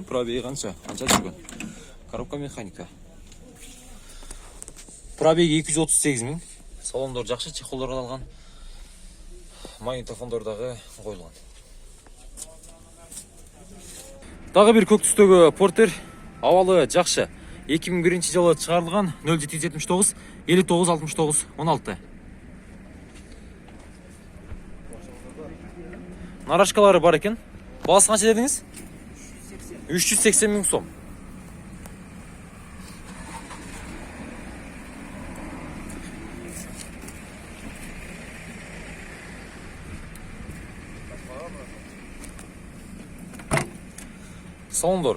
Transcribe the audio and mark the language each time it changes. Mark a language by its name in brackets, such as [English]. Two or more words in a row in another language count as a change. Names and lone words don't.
[Kyrgyz] Пробеги канча жүргөн. Коробка механика. Пробеги 238 миң. Салондор жакшы, чехолдор алган. Магнитофондор дагы коюлган. Дагы бир көк түстөгү Портер абалы жакшы. 2001 жылы чыгарылган 0779 59 69 16. Нарашкалары бар екен. Басы канча дедиңиз? 380 миң сом. Салондор.